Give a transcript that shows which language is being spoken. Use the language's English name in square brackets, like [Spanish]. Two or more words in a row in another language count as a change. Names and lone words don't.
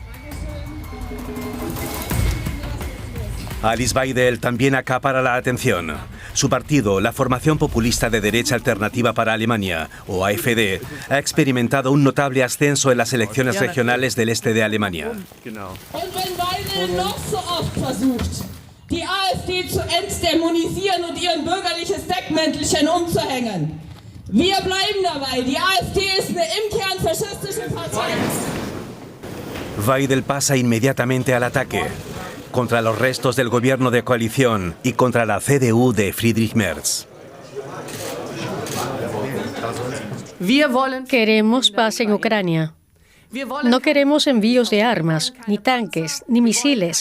[Spanish] Alice Weidel también acapara la atención. Su partido, la Formación Populista de Derecha Alternativa para Alemania, o AfD, ha experimentado un notable ascenso en las elecciones regionales del este de Alemania. [German] Die AfD zu entdämonisieren und ihren bürgerliches Deckmäntelchen umzuhängen. Wir bleiben dabei. Die AfD ist eine im Kern faschistische Partei. [Spanish] Weidel pasa inmediatamente al ataque contra los restos del gobierno de coalición y contra la CDU de Friedrich Merz. Queremos paz en Ucrania. No queremos envíos de armas, ni tanques, ni misiles.